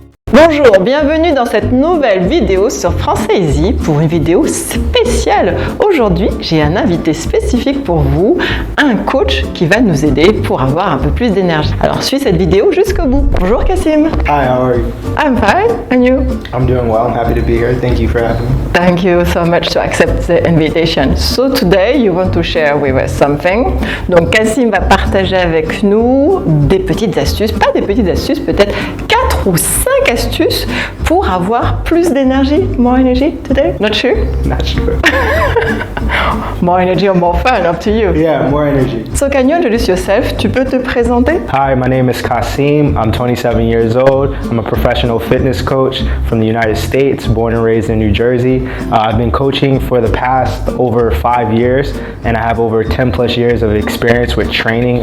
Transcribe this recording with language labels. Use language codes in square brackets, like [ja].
[fr] Bonjour, bienvenue dans cette nouvelle vidéo sur FrançaisEasy pour une vidéo spéciale. Aujourd'hui, j'ai un invité spécifique pour vous, un coach qui va nous aider pour avoir un peu plus d'énergie. Alors, suis cette vidéo jusqu'au bout. Bonjour Kassim. [en] Hi, how are you? I'm fine, and you? I'm doing well. I'm happy to be here. Thank you for having me. Thank you so much to accept the invitation. So today you want to share with us something. [fr] Donc Kassim va partager avec nous des petites astuces, pas des petites astuces, peut-être 4 ou 5 astuces pour avoir plus d'énergie. [en] More energy today? Not sure? Not sure. More energy or more fun, up to you. Yeah, more energy. So can you introduce yourself? [fr] Tu peux te présenter? [en] Hi, my name is Kassim. I'm 27 years old. I'm a professional fitness coach from the United States, born and raised in New Jersey. I've been coaching for the past over 5 years, and I have over 10 plus years of experience with training.